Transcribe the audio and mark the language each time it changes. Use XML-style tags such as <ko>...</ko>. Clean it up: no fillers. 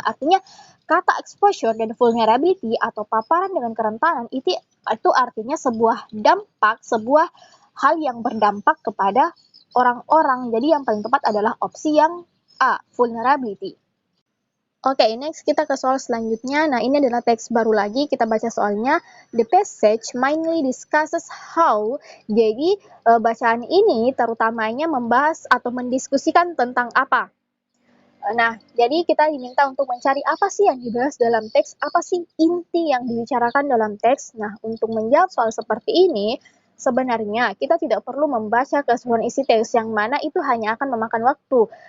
<id>Artinya kata exposure dan vulnerability atau paparan dengan kerentanan itu artinya sebuah dampak, sebuah hal yang berdampak kepada orang-orang. Jadi yang paling tepat adalah opsi yang A, vulnerability. Oke, next kita ke soal selanjutnya. Nah, ini adalah teks baru lagi. Kita baca soalnya.</id> <en>The passage mainly discusses how.</en> <id>Jadi, bacaan ini terutamanya membahas atau mendiskusikan tentang apa. Nah, jadi kita diminta untuk mencari apa sih yang dibahas dalam teks, apa sih inti yang dibicarakan dalam teks. Nah, untuk menjawab soal seperti ini, sebenarnya kita tidak perlu membaca keseluruhan isi teks yang mana itu hanya akan memakan waktu.</id>